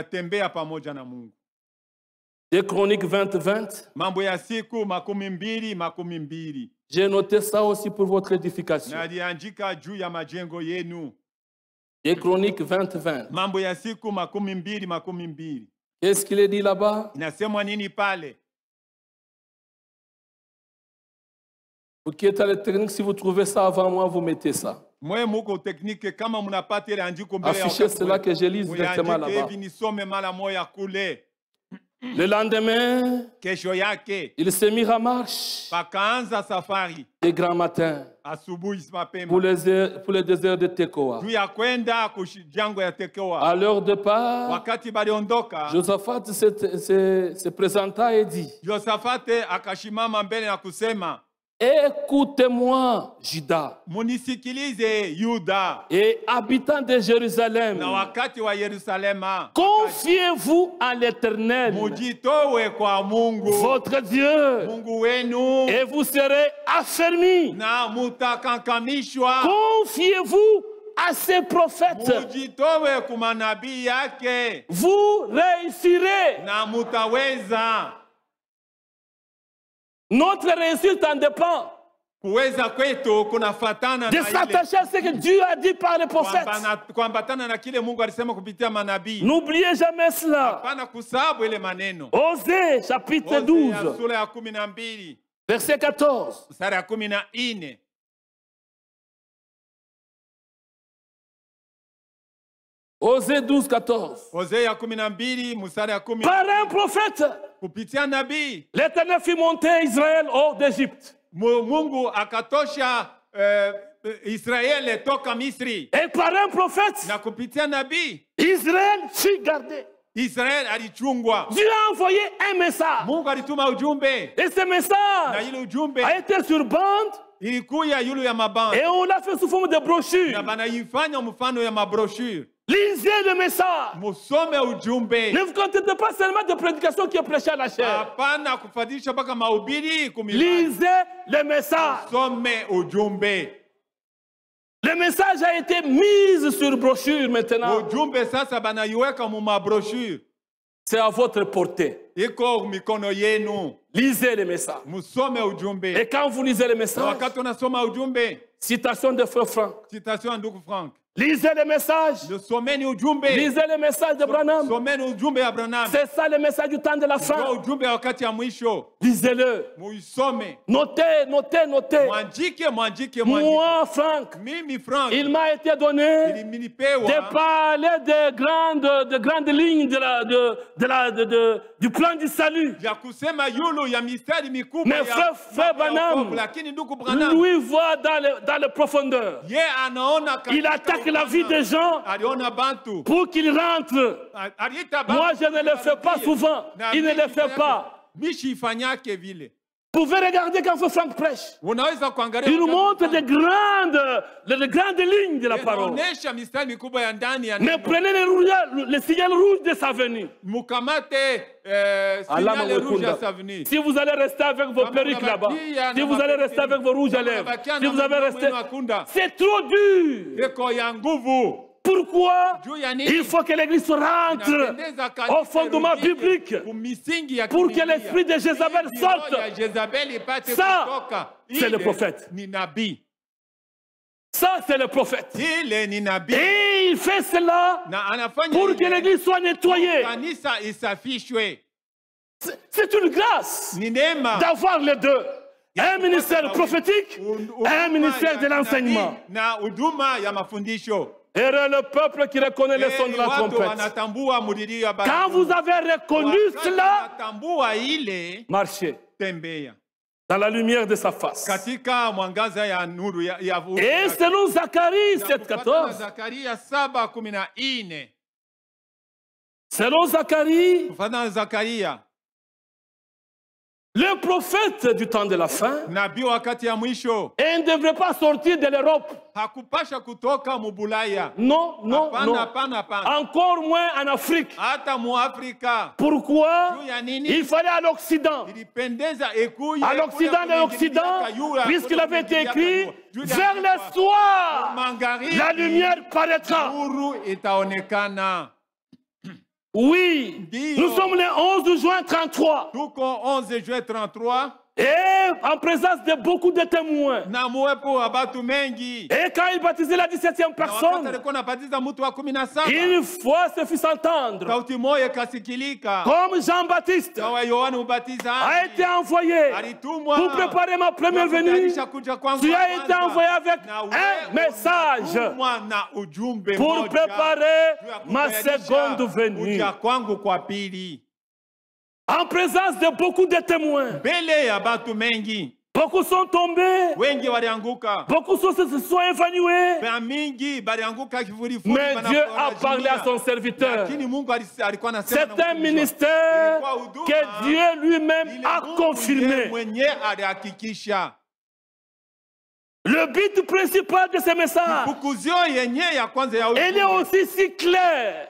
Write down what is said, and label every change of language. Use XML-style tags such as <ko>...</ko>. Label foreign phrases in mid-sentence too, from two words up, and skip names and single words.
<fr>2 Chroniques 20:20. J'ai noté ça aussi pour votre édification. 2 Chroniques 20:20. Qu'est-ce qu'il est dit là-bas?</fr> <sw>Inasemwa nini pale?</sw> <fr>Vous qui êtes à la technique, si vous trouvez ça avant moi, vous mettez ça.</fr> <sw>Mwe muko technique kama mnapata ile andiko mbele ya</sw> <fr>Affichez cela que je lise directement là-bas.</fr> <sw>hivi nisome mara moja kule.</sw> <fr>Le lendemain,</fr> <sw>Kesho yake</sw> <fr>il se mit en marche</fr> <sw>pakaanza safari</sw> <fr>de grand matin</fr> <sw>asubuhi mapema</sw> <fr>pour le désert de Tekoa.</fr> <sw>juu ya kwenda kujango ya Tekoa.</sw> <fr>À leur départ,</fr> <sw>Wakati baliondoka,</sw> <fr>Josaphat se présenta et dit,</fr> <sw>Josafate akashimama mbele na kusema,</sw> <fr>écoutez-moi, Juda,</fr> <sw>munisikilize Yuda</sw> <fr>et habitants de Jérusalem,</fr> <sw>na wakati wa Yerusalema,</sw> <fr>confiez-vous à l'Éternel,</fr> <sw>mujitowe kwa Mungu</sw> <fr>votre Dieu,</fr> <sw>Mungu wenu,</sw> <fr>et vous serez affermis.</fr> <sw>na mutakankamishwa.</sw> <fr>Confiez-vous à ces prophètes,</fr> <sw>Mujitowe kumanabii yake,</sw> <fr>vous réussirez.</fr> <sw>na mutaweza.</sw> <fr>Notre réussite en dépend</fr> <sw>Kuweza kwetu kunafatana</sw> <fr>de</fr> <sw>na</sw> <fr>s'attacher à ce que Dieu a dit par les prophètes.</fr> <sw>kuambatana na kile Mungu alisema kupitia manabii.</sw> <fr>N'oubliez jamais cela.</fr> <sw>Hapana kusabu ile maneno.</sw> <fr>Osée, chapitre</fr> <sw>Hosea</sw> <fr>12,</fr> <sw>sura ya 12</sw> <fr>verset 14.</fr> <sw>mstari ya 14.</sw> <fr>Osée 12, 14.</fr> <sw>Hosea 12 mstari ya 14.</sw> <fr>Par un prophète,</fr> <sw>Kupitia nabii</sw> <fr>l'Éternel fit monter Israël hors d'Égypte.</fr> <sw>Mungu akatosha Israeli toka Misri.</sw> <fr>Et par un prophète,</fr> <sw>Na kupitia nabii</sw> <fr>Israël fut gardé.</fr> <sw>Israeli alichungwa.</sw> <fr>Dieu a envoyé un message.</fr> <sw>Mungu alituma ujumbe,</sw> <fr>Et ce</fr> <sw>na</sw> <fr>message</fr> <sw>ile ujumbe</sw> <fr>a été sur bande</fr> <sw>ilikuya yulu ya mabanda,</sw> <fr>et on l'a fait sous forme de brochure.</fr> <sw>na banaifanya mfano ya mabrochure.</sw> <fr>Lisez le message.</fr> <sw>Musome ujumbe.</sw> <fr>Ne vous contentez pas seulement de prédication qui est prêchée à la chair.</fr> <sw>Hapana kufadhilisha mpaka mahubiri kumilani.</sw> <fr>Lisez le message.</fr> <sw>Some ujumbe.</sw> <fr>Le message a été mis sur brochure maintenant.</fr> <sw>Ujumbe sasa banaiweka mu mabrochure.</sw> <fr>C'est à votre portée.</fr> <sw>Iko mikono yenu.</sw> <fr>Lisez le message.</fr> <sw>Musome ujumbe.</sw> <fr>Et quand vous lisez le message,</fr> <sw>Wakati unasoma ujumbe,</sw> <fr>citation de Frère Franck.</fr> <sw>citation ya ndugu Frank.</sw> <fr>Lisez le message.</fr> <sw>Someni ujumbe.</sw> <fr>Lisez le message de Branham.</fr> <sw>Someni ujumbe ya Branham.</sw> <fr>C'est ça le message du temps de la fin.</fr> <sw>Ndio ujumbe ya wakati ya mwisho.</sw> <fr>Lisez-le.</fr> <sw>Muisome.</sw> <fr>Notez, notez, notez.</fr> <sw>Mwandike.</sw> <fr>Moi, Franck,</fr> <sw>Mimi Frank.</sw> <fr>il m'a été donné</fr> <sw>Ilinipewa</sw> <fr>de parler de grandes lignes du plan du salut.</fr> <sw>ya kusema yulu ya mistari mikubwa</sw> <fr>Mais frère Branham,</fr> <sw>lakini ndugu Branham</sw> <fr>lui voit dans les profondeurs.</fr> <sw>ye anaona</sw> <fr>Il attaque la vie des gens</fr> <sw>aliona bantu</sw> <fr>pour qu'ils rentrent.</fr> <sw>aliita bantu.</sw> <fr>Moi, je ne le fais pas souvent. Il ne le fait pas.</fr> <sw>Mishi ifanyake vile.</sw> <fr>Vous pouvez regarder quand Franck prêche.</fr> <sw>Unaweza kuangalia</sw> <fr>Il nous montre de grandes lignes de la parole.</fr> <sw>Inaonyesha mistari mikubwa ya ndani ya</sw> <fr>Mais</fr> <sw>neno.</sw> <fr>prenez le signal rouge de sa venue.</fr> <sw>Mukamate</sw> <fr>signal rouge</fr> <sw>ya</sw> <fr>sa venue. Si vous allez rester avec vos perruques là-bas, si vous allez rester avec vos rouges à lèvres, si vous allez rester... C'est trop dur.</fr> <sw>Eko ya nguvu.</sw> <fr>Pourquoi</fr> <sw>Juu ya nini?</sw> <fr>il faut que l'Église rentre</fr> <sw>Inapendeza kanisa</sw> <fr>au fondement</fr> <sw>irudike</sw> <fr>biblique</fr> <sw>kumisingi ya</sw> <fr>pour que</fr> <sw>Biblia.</sw> <fr>l'esprit de Jézabel</fr> <sw>Ili roho</sw> <fr>sorte.</fr> <sw>ya Jezabeli ipate</sw> <fr>Ça,</fr> <sw>kutoka.</sw> <fr>c'est le</fr> <sw>Ile</sw> <fr>prophète.</fr> <sw>Ni nabii.</sw> <fr>Ça, c'est le prophète.</fr> <sw>Ile ni nabii.</sw> <fr>Et il fait cela</fr> <sw>Na anafanya</sw> <fr>pour</fr> <sw>ile</sw> <fr>que l'Église soit nettoyée.</fr> <sw>kanisa isafishwe.</sw> <fr>C'est une grâce</fr> <sw>Ni neema.</sw> <fr>d'avoir les deux. Un ministère prophétique, un ministère de</fr> <sw>ya</sw> <fr>l'enseignement.</fr> <sw>nabii na huduma ya mafundisho.</sw> <fr>Et le peuple qui reconnaît le son de la</fr> <sw>Watu</sw> <fr>trompette.</fr> <sw>wanatambua mlilio ya</sw> <fr>Quand</fr> <sw>baragumu.</sw> <fr>vous avez reconnu</fr> <sw>Wakati</sw> <fr>cela,</fr> <sw>wanatambua ile,</sw> <fr>marchez</fr> <sw>tembea</sw> <fr>dans la lumière de sa face.</fr> <sw>katika mwangaza ya nuru ya</sw> <fr>Et selon Zacharie 7,14,</fr> <sw>Zakaria 7:14.</sw> <fr>selon Zacharie,</fr> <sw>Kufuatana na Zakaria,</sw> <fr>le prophète du temps de la fin,</fr> <sw>nabii wakati ya mwisho</sw> <fr>et ne devrait pas sortir de l'Europe.</fr> <sw>hakupasha kutoka Mubulaya.</sw> <fr>Non, non,</fr> <sw>Hapana,</sw> <fr>non.</fr> <sw>hapana, hapana.</sw> <fr>Encore moins en Afrique.</fr> <sw>Hata mu Afrika.</sw> <fr>Pourquoi?</fr> <sw>Juu ya nini?</sw> <fr>Il fallait à l'Occident.</fr> <sw>Ilipendeza ekuye</sw> <fr>À l'Occident de l'Occident, puisqu'il avait été écrit, vers le soir, la lumière paraîtra.</fr> <sw>Nuru itaonekana.</sw> <fr>Oui, nous sommes le 11 juin 33.</fr> <sw>Tuko 11 juin 33.</sw> <fr>Et en présence de beaucoup de témoins.</fr> <sw>Na muwepo wa batu mengi.</sw> <fr>Et quand il baptisait la 17e personne, une fois se fit entendre.</fr> <sw>Sauti moja ikasikilika.</sw> <fr>Comme Jean-Baptiste</fr> <sw>Kama Yohana Mbatizaji</sw> <fr>a été envoyé</fr> <sw>alitumwa</sw> <fr>pour préparer ma première venue, tu as été envoyé avec un message</fr> <sw>na ujumbe</sw> <fr>pour préparer ma seconde venue.</fr> <sw>kuja kwangu kwa pili.</sw> <fr>En présence de beaucoup de témoins.</fr> <sw>Mbele ya batu mengi.</sw> <fr>Beaucoup sont tombés.</fr> <sw>Wengi walianguka.</sw> <fr>Beaucoup se sont évanouis.</fr> <sw>Mingi balianguka kifurifuri.</sw> <fr>Mais Dieu a parlé à son serviteur. C'est un ministère que Dieu lui-même a confirmé. Le but principal de ce message, il est aussi si clair.</fr>